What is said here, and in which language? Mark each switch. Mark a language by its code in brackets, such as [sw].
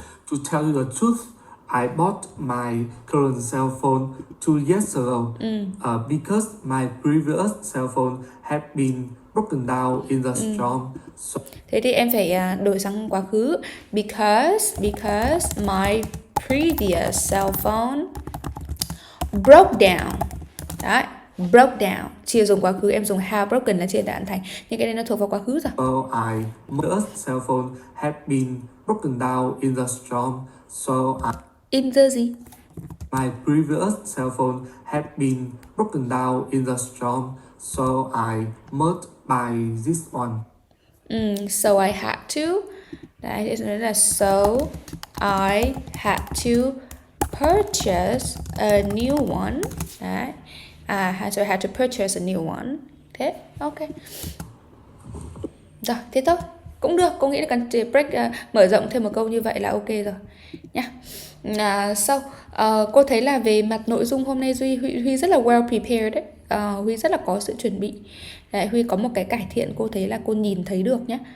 [en] To tell you the truth, I bought my current cell phone 2 years ago because my previous cell phone had been broken down in the storm. So [vi] Thế thì em phải đổi sang quá khứ. [en] Because my previous cell phone broke down. Đấy, broke down. [vi] Chia dùng quá khứ, em dùng have broken là chia đạn thành. Nhưng cái này nó thuộc vào quá khứ rồi. [en] my cell phone had been broken down in the storm. So [vi] In the gì? [en] my previous cell phone had been broken down in the storm. So I must buy this one. So I had to. [vi] Đấy, thế nên là [en] so I had to purchase a new one. [vi] Đấy. [en] So I had to purchase a new one. [vi] Thế, ok. Rồi, thế thôi. Cũng được, cô nghĩ là cần break, mở rộng thêm một câu như vậy là ok rồi nhá. Sau cô thấy là về mặt nội dung hôm nay Huy rất là [en] well prepared [vi] đấy. Huy rất là có sự chuẩn bị. Đấy, Huy có một cái cải thiện cô thấy là cô nhìn thấy được nhá.